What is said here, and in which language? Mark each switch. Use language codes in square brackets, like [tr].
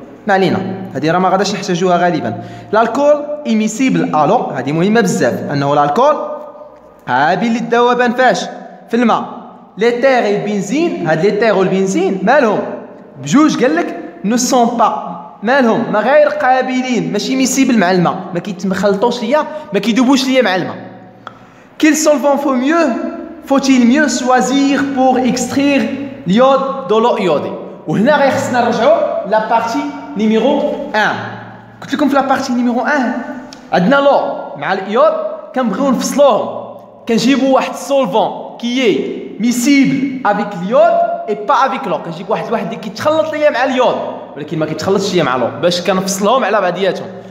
[ar] ما علينا، هذه راه ما غاداش نحتاجوها غالبا. الكول إيميسيبل ألو، هذه مهمة بزاف أنه الكول قابل للذوبان فاش؟ في الماء. ليتير البنزين، هاد ليتير والبنزين مالهم؟ بجوج قال لك نو سون با، مالهم؟ ما غير قابلين، ماشي ميسيبل مع الماء، ما كيتخلطوش ليا، ما كيدوبوش ليا مع الماء. [fr] Quel solvant faut-il mieux choisir pour extraire l'iode de l'eau iodée? [ar] وهنا غيخصنا نرجعوا لا بارتي نيميرو 1. قلت لكم في لا بارتي نيميرو 1 عندنا لو مع الايود كنبغيو نفصلوهم، كنجيبوا واحد السولفون كي ميسيبل افيك ليود اي با افيك لو. كنجيب واحد اللي كيتخلط ليا مع اليود ولكن ما كيتخلطش ليا مع لو باش كنفصلهم على بعضياتهم.